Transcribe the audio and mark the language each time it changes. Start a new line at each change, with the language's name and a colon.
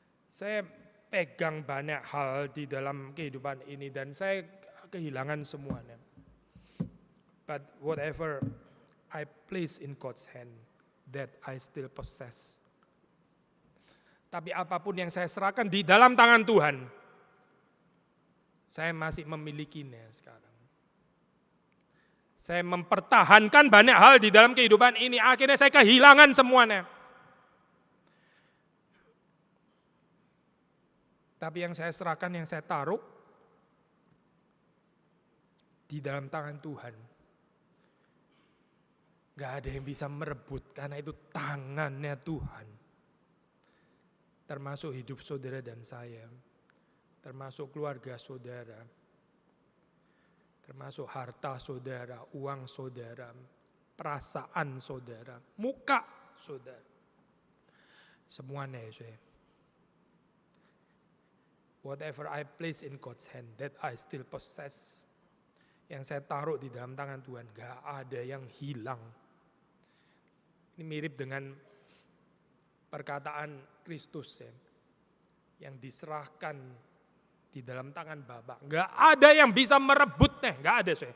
Indonesian: Saya pegang banyak hal di dalam kehidupan ini dan saya kehilangan semuanya.
English: But whatever I place in God's hand, that I still possess.
Indonesian: Tapi apapun yang saya serahkan di dalam tangan Tuhan, saya masih memilikinya sekarang. Saya mempertahankan banyak hal di dalam kehidupan ini, akhirnya saya kehilangan semuanya. Tapi yang saya serahkan, yang saya taruh di dalam tangan Tuhan. Gak ada yang bisa merebut karena itu tangannya Tuhan. Termasuk hidup saudara dan saya. Termasuk keluarga saudara. Termasuk harta saudara, uang saudara, perasaan saudara, muka saudara. Semuanya Yesus.
English: Whatever I place in God's hand, that I still possess.
Indonesian: Yang saya taruh di dalam tangan Tuhan, gak ada yang hilang. Ini mirip dengan perkataan Kristus ya, yang diserahkan di dalam tangan Bapa. Gak ada yang bisa merebutnya, gak ada.